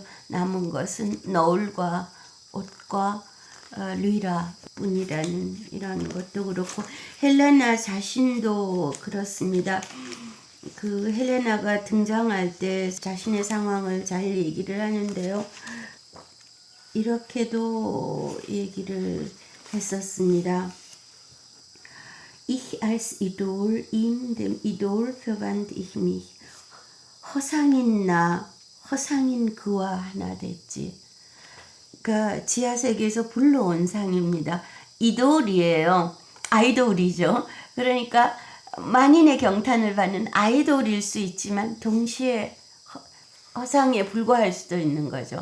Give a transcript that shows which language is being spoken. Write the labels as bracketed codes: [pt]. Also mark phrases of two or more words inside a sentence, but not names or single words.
[ko] 남은 것은 너울과 옷과 르이라 뿐이라는 이런 것도 그렇고, 헬레나 자신도 그렇습니다. 그 헬레나가 등장할 때 자신의 상황을 잘 얘기를 하는데요. 이렇게도 얘기를 했었습니다. [de] Ich als Idol, ihm dem Idol verwand ich mich. [ko] 허상인 나, 허상인 그와 하나 됐지. 그러니까 지하세계에서 불러온 상입니다. 이돌이에요. 아이돌이죠. 그러니까 만인의 경탄을 받는 아이돌일 수 있지만 동시에 허상에 불과할 수도 있는 거죠.